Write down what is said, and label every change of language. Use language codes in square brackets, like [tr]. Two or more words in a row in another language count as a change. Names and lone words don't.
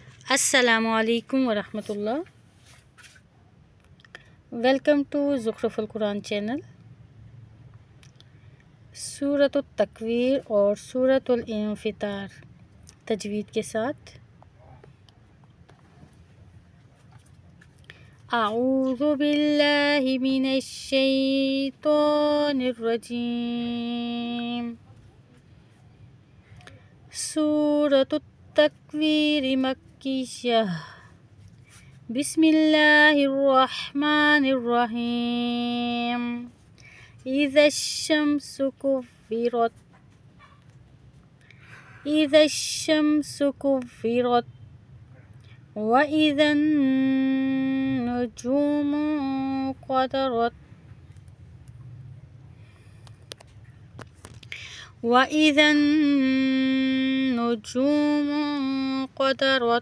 [ar] السلام عليكم ورحمة الله. [en] Welcome to Zukhruful Quran channel. [hi] सूरतुत तकवीर और सूरतुल इंफितार तजवीद के साथ। [ar] أعوذ بالله من الشيطان الرجيم. سورة التكوير مكية. بسم الله الرحمن الرحيم. إذا الشمس كورت. إذا الشمس كورت. وإذا النجوم انكدرت. وإذا النجوم انكدرت.